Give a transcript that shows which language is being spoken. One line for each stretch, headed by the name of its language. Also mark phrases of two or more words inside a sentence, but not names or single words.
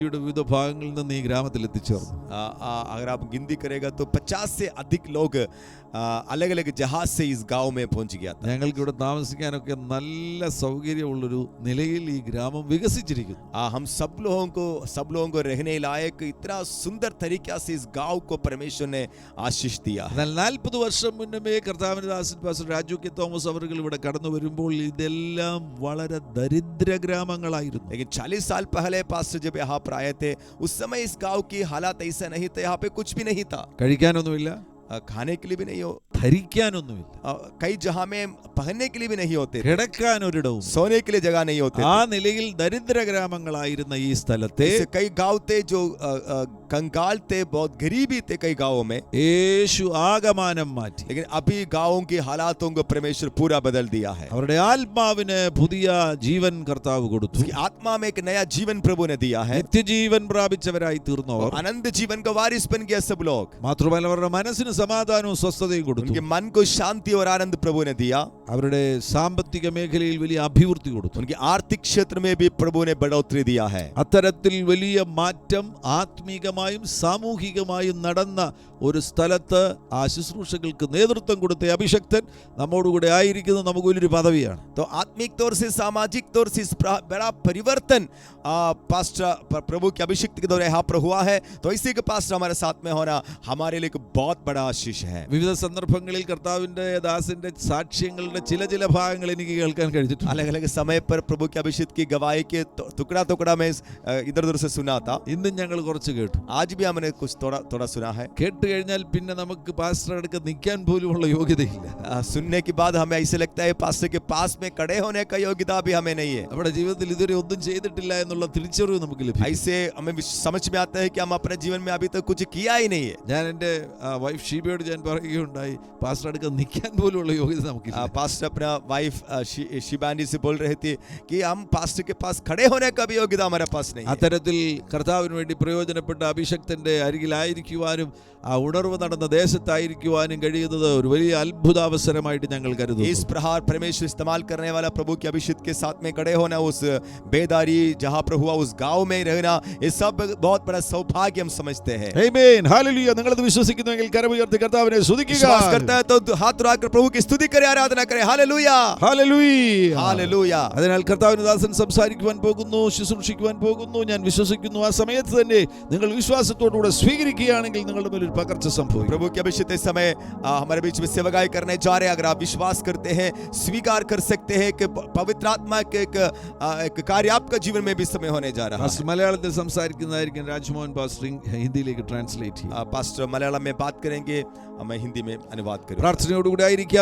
Malayalam: विविध ഭാഗങ്ങളിൽ നിന്ന് ഈ ഗ്രാമത്തിൽ എത്തിച്ചേർന്നു.
Hindi: अगर आप गिनती करेगा तो 50 से अधिक लोग अलग अलग जहाज से इस गांव में पहुंच गया था.
Malayalam: ഞങ്ങൾക്ക് ഇവിടെ താമസിക്കാനൊക്കെ നല്ല സൗകര്യമുള്ളൊരു നിലയിൽ ഈ ഗ്രാമം വികസിച്ചിരിക്കുന്നു.
Hindi: हम सब लोगों को रहने लायक इतना सुंदर तरीका से इस गांव को परमेश्वर ने आशीष दिया.
Malayalam: എന്നാൽ 40 വർഷം മുന്നമേ കർത്താവിന്റെ ദാസൻ പാസ്റ്റർ രാജു കെ തോമസ് അവர்கள் ഇവിടെ കടന്നു വരുമ്പോൾ ഇതെല്ലാം വളരെ ദരിദ്ര ഗ്രാമങ്ങളായിരുന്നു.
Hindi: लेकिन 40 साल पहले पास्टर जब यहाँ पर आए थे उस समय इस गांव की हालात ऐसा नहीं था. यहाँ पे कुछ भी नहीं था.
Malayalam: കഴിക്കാനൊന്നുമില്ല,
Hindi: खाने के लिए भी नहीं हो,
Malayalam: ധരിക്കാനൊന്നുമില്ല,
Hindi: कई जगह में पहनने के लिए भी नहीं होते,
Malayalam: കിടക്കാൻ ഒരിടവും,
Hindi: सोने के लिए जगह नहीं होते.
Malayalam: ആ നിലയിൽ ദരിദ്ര ഗ്രാമങ്ങളായിരുന്ന ഈ സ്ഥലത്തെ
Hindi: कई गांव थे जो कंगाल थे, बहुत गरीबी थे कई गांवों में.
Malayalam: യേശു ആഗമനം മാറ്റി.
Hindi: लेकिन अभी गांवों की हालातों को परमेश्वर पूरा बदल दिया है.
Malayalam: അവരുടെ ആത്മാവിന് പുതിയ ജീവൻ കർത്താവ് കൊടുത്തു.
Hindi: उसकी आत्मा में एक नया जीवन प्रभु ने दिया है.
Malayalam: നിത്യജീവൻ പ്രാപിച്ചവരായി തീർന്നു അവർ.
Hindi: अनंत जीवन का वारिस बन गया सब लोग.
Malayalam: മാത്രമല്ല അവരുടെ മനസ്സിന് സമാധാനവും സ്വസ്ഥതയും കൊടുത്തു.
Hindi: उनके मन को शांति और आनंद प्रभु ने दिया.
Malayalam: അവരുടെ സാമ്പത്തിക മേഖലയിൽ വലിയ അഭിവൃദ്ധി കൊടുത്തു.
Hindi: उनके आर्थिक क्षेत्र में भी प्रभु ने बढ़ोतरी दिया है.
Malayalam: അത്തരത്തിൽ വലിയ മാറ്റം ആത്മീകമായും സാമൂഹികമായും നടന്ന ഒരു സ്ഥലത്ത് ആ ശുശ്രൂഷകൾക്ക് നേതൃത്വം കൊടുത്ത അഭിഷക്തൻ നമ്മോടുകൂടെ ആയിരിക്കുന്നത് നമുക്ക് വലിയൊരു പദവിയാണ്.
Hindi: तो आत्मिक तौर से सामाजिक तौर से इस बड़ा परिवर्तन पास्टर प्रभु के अभिषेक के दौरान यहाँ पर हुआ है. तो इसी के पास्टर हमारे साथ में होना हमारे लिए एक बहुत बड़ा आशीष है.
Malayalam: വിവിധ സന്ദർഭങ്ങളിൽ കർത്താവിന്റെ ദാസന്റെ സാക്ഷ്യങ്ങളുടെ ചില ഭാഗങ്ങൾ എനിക്ക് കേൾക്കാൻ കഴിഞ്ഞിട്ടുണ്ട്.
Hindi: अलग अलग समय पर प्रभु के अभिषेक की गवाही के टुकड़ा में इधर उधर से सुना था.
Malayalam: ഇന്നും ഞങ്ങൾ കുറച്ച് കേട്ടു.
Hindi: आज भी हमने कुछ थोड़ा सुना है.
Malayalam: കേട്ട് കഴിഞ്ഞാൽ പിന്നെ നമുക്ക് പാസ്റ്റർ അടുത്ത് നിൽക്കാൻ പോലുമുള്ള യോഗ്യതയില്ല.
Hindi: सुनने के बाद हमें ऐसे लगता है पास्टर के पास में खड़े होने का योग्यता भी हमें नहीं है.
Malayalam: നമ്മുടെ ജീവിതത്തിൽ ഇതുവരെ ഒന്നും ചെയ്തിട്ടില്ല എന്നുള്ള തിരിച്ചറിവ് നമുക്ക് ലഭിക്കും.
Hindi: ऐसे हमें समझ में आता है कि हम अपने जीवन में अभी तक कुछ किया ही नहीं है.
Malayalam: ഞാൻ എൻ്റെ വൈഫ് ഷീബയോട് ഞാൻ പറയുകയുണ്ടായി, പാസ്റ്റർ അടുത്ത് നിൽക്കാൻ പോലുള്ള യോഗ്യത നമുക്കില്ല.
Hindi: पास्टर अपना वाइफ शिबानी से बोल रहे थे कि हम पास्टर के पास खड़े होने का भी योग्यता हमारे पास नहीं है.
Malayalam: അത്തരത്തിൽ കർത്താവിന് വേണ്ടി പ്രയോജനപ്പെട്ട അഭിഷക്തന്റെ അരികിലായിരിക്കുവാനും ആ ഉണർവ് നടന്ന ദേശത്തായിരിക്കുവാനും കഴിയുന്നത് ഒരു വലിയ അത്ഭുതാവസരമായിട്ട് ഞങ്ങൾ കരുതുന്നു.
Hindi: इस प्रहार परमेश्वर इस्तेमाल करने वाला प्रभु के अभिषेक के साथ में खड़े होना, उस बेदारी जहां पर हुआ उस गांव में रहना, ये सब बहुत बड़ा सौभाग्य हम समझते हैं.
Malayalam: ആമേൻ, ഹല്ലേലൂയ. നിങ്ങൾ അത് വിശ്വസിക്കുന്നുവെങ്കിൽ കരമുയർത്തി കർത്താവിനെ സ്തുതിക്കുക.
Hindi: विश्वास करता है तो हाथ उठाकर प्रभु की स्तुति करें, आराधना करें. हालेलुया,
Malayalam: ഹല്ലേലൂയ,
Hindi: हालेलुया.
Malayalam: അതിനാൽ കർത്താവിന്റെ ദാസൻ സംസാരിക്കുവാൻ പോകുന്നു, ശുശ്രൂഷിക്കുവാൻ പോകുന്നു. ഞാൻ വിശ്വസിക്കുന്നു ആ സമയത്ത് തന്നെ നിങ്ങൾ വിശ്വാസത്തോടുകൂടെ സ്വീകരിക്കുകയാണെങ്കിൽ നിങ്ങളുടെ മേൽ ഒരു പകർച്ച സംഭവിക്കും.
Hindi: प्रभु के अभिषेक इस समय हमारे बीच में सेवकाई करने जा रहे हैं. अगर आप विश्वास करते हैं, स्वीकार कर सकते हैं कि पवित्र आत्मा के एक कार्य आपका जीवन में भी समय होने जा रहा है.
Malayalam: മലയാളത്തിൽ സംസാരിക്കുന്നതായിരിക്കും രാജ്മോഹൻ പാസ്റ്റർ ഹിന്ദിയിലേക്ക് ട്രാൻസ്ലേറ്റ് ചെയ്യും.
Hindi: पास्टर मलयालम में बात करेंगे, मैं हिंदी में अनुवाद करूंगा.
Malayalam: പ്രാർത്ഥനയോടുകൂടി ആയിരിക്കാം.